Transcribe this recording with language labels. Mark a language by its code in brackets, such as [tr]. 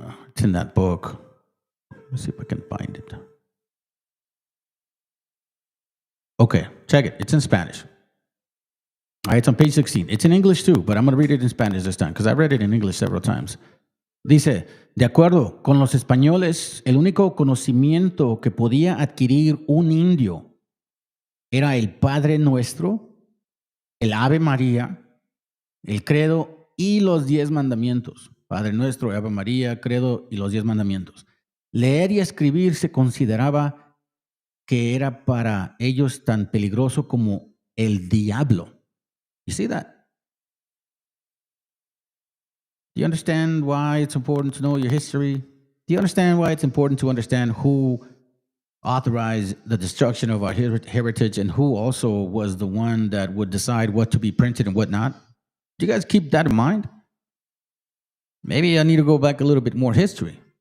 [en] It's in that book. Let's see if I can find it. Okay, check it. It's in Spanish. All right, it's on page 16. It's in English too, but I'm going to read it in Spanish this time because I've read it in English several times. [es] Dice, de acuerdo con los españoles, el único conocimiento que podía adquirir un indio era el Padre Nuestro, el Ave María, el Credo y los 10 mandamientos. Padre Nuestro, Ave María, Credo y los 10 mandamientos. Leer y escribir se consideraba que era para ellos tan peligroso como el diablo. [en] You see that? Do you understand why it's important to know your history? Do you understand why it's important to understand who authorized the destruction of our heritage and who also was the one that would decide what to be printed and what not? Do you guys keep that in mind? Maybe I need to go back a little bit more history.